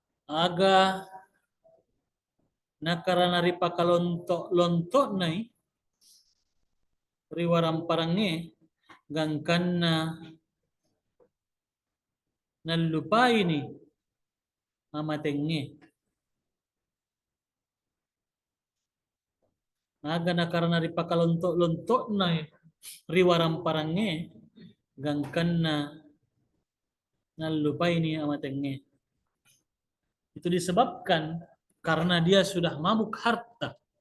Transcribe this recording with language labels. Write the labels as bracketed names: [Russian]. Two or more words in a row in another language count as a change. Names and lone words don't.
[Buginese] aga nakarana ripakalontok-lontok nai riwaram parange gangkanna nalupai ni amatenge aga nakarana ripakalontok-lontok nai riwaram parange gangkanna nalupai ni amatenge. [Indonesian] Itu disebabkan karena dia sudah mabuk harta.